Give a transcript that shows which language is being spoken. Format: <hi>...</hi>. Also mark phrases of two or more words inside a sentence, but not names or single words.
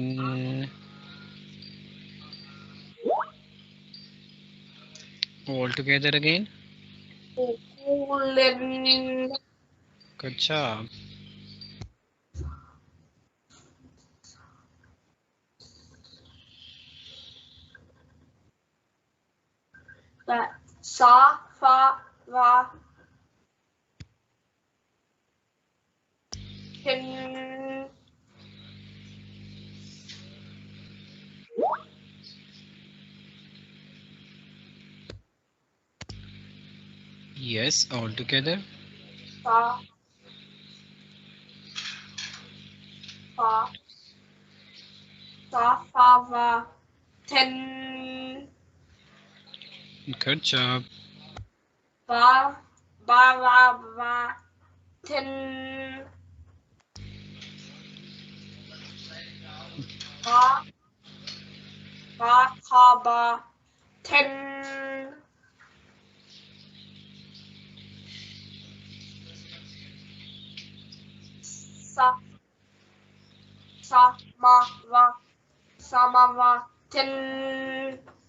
<en>lin. All together again. lim. Good job. That sa, fa, va, tin. Yes, all together. Fa, fa, sa, fa, va, ten, Good job. ba, ba, va, va, ten, ba, ba, ka, ba, ten, sa, ma, va, ma, va, ten.</en>